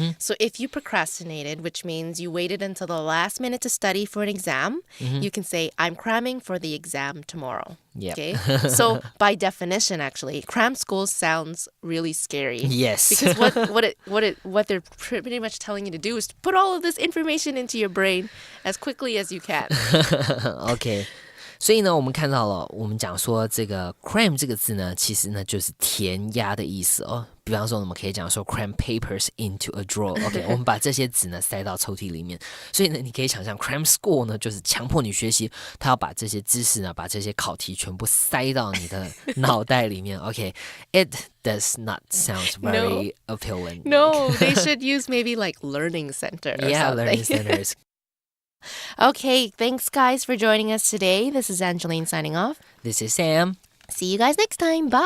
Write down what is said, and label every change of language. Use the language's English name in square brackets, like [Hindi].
[English] So if you procrastinated, which means you waited until the last minute to study for an exam, you can say, I'm cramming for the exam tomorrow. Okay, so by definition, actually, cram school sounds really scary. Yes. Because what they're pretty much telling you to do is to put all of this information into your brain as quickly as you can. [Chinese] OK， 所以呢，我们看到了，我们讲说这个 cram 这个字呢，其实呢就是填鸭的意思哦。比方说，我们可以讲说 [English] cram papers into a drawer。 [Chinese] OK， 我们把这些纸呢塞到抽屉里面。所以呢，你可以想象 cram school 呢就是强迫你学习，他要把这些知识呢，把这些考题全部塞到你的脑袋里面。 [English] OK，it does not sound very appealing. No, they should use maybe like learning center or something. Learning centers. Okay, thanks guys for joining us today. This is Angeline signing off. This is Sam. See you guys next time. Bye.